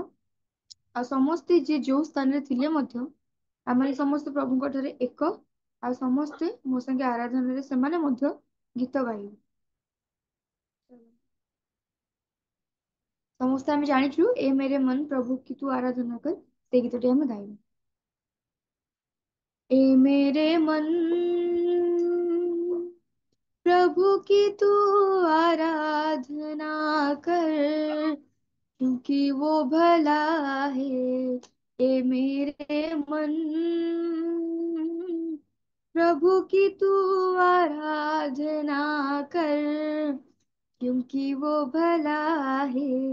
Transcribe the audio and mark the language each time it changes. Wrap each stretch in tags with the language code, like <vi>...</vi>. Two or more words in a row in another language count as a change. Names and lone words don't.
<or>ଆଉ ସମସ୍ତେ ଯିଏ ଯୋଉ ସ୍ଥାନରେ ଥିଲେ ମଧ୍ୟ ଆମେ ସମସ୍ତେ ପ୍ରଭୁଙ୍କ ଠାରେ ଏକ, ଆଉ ସମସ୍ତେ ମୋ ସାଙ୍ଗେ ଆରାଧନାରେ ସେମାନେ ମଧ୍ୟ ଗୀତ ଗାଇବେ। ସମସ୍ତେ ଆମେ ଜାଣିଛୁ ଏ ମେରେ ମନ ପ୍ରଭୁ କି ତୁ ଆରାଧନା କର, ସେ ଗୀତଟି ଆମେ ଗାଇବୁ।</or> <hi>ए मेरे मन प्रभु की तू आराधना कर, क्योंकि वो भला है। ए मेरे मन प्रभु की तू आराधना कर, क्योंकि वो भला है।</hi>